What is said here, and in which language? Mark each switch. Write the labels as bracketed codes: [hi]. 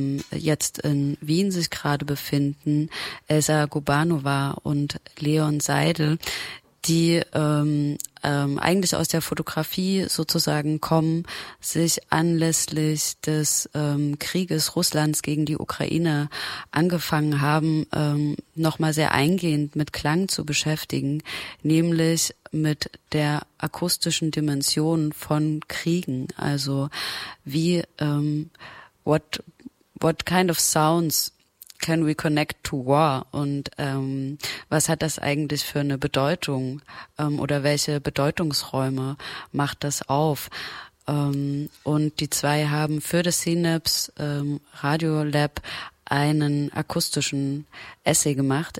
[de] jetzt in Wien sich gerade befinden, Elsa Gubanova und Leon Seidel, die eigentlich aus der Fotografie sozusagen kommen, sich anlässlich des Krieges Russlands gegen die Ukraine angefangen haben, nochmal sehr eingehend mit Klang zu beschäftigen, nämlich mit der akustischen Dimension von Kriegen. Also wie, [en] what kind of sounds can we connect to war? [de] Und was hat das eigentlich für eine Bedeutung? Oder welche Bedeutungsräume macht das auf? Und die zwei haben für das Synapse Radio Lab einen akustischen Essay gemacht.